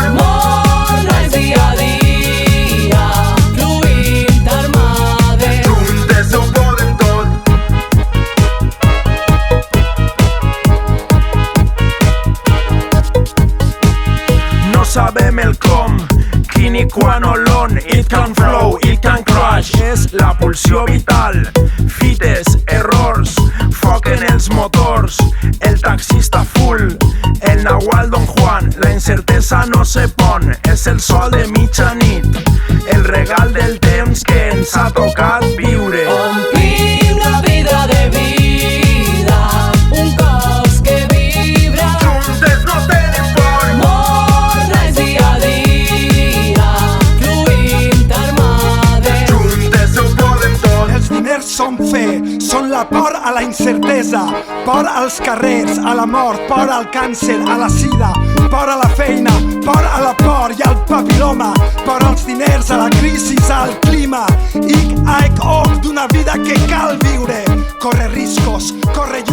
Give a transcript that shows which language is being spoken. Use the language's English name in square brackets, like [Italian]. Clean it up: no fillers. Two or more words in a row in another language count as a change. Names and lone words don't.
[Catalan] Món és dia a dia, fluint armades. Juntes ho podem tot. No sabem el com, qui ni quan o l'on. [English] It can flow, it can crash. [Catalan] És la pulsió vital. Fites, errors, foc en els motors. El taxista full, el Nahual Don Juan. La incertesa no se pon, és el sol de mitjanit, el regal del temps que ens ha tocat viure. Omplim la vida de vida, un cos que vibra. Juntes no tenim por. Món és dia a dia, fluint armades. Juntes ho podem tot. Els diners són fe, són la por a la incertesa, por als carrers, a la mort, por al càncer, a la sida, por a la feina, por a la por i al papiloma, por als diners, a la crisi, al clima, ic, aic, oc, d'una vida que cal viure. Corre riscos, corre